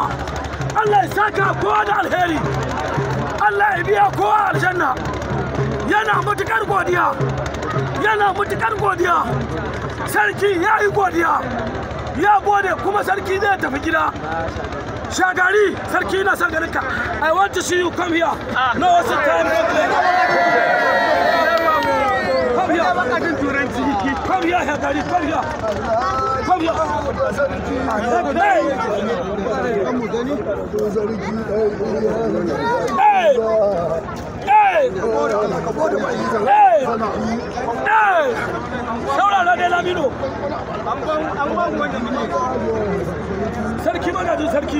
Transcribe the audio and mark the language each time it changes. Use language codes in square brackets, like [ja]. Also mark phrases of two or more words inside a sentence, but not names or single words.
[ha] Allah ya saka kowa da alheri. Allah ya biya kowa aljanna. Yana matuƙar godiya. Yana matuƙar godiya. Sarki ya yi godiya. Ya gode kuma sarki zai tafi gida. Shagari, sarki na son ganin ka. [en] I want to see you come here. No wasu time. Come here. Come here, Shagari. Come here. Come here. Hey. Hey. Hey. [ha] Hey. Saurara dai Lamino. Sarki magajin sarki.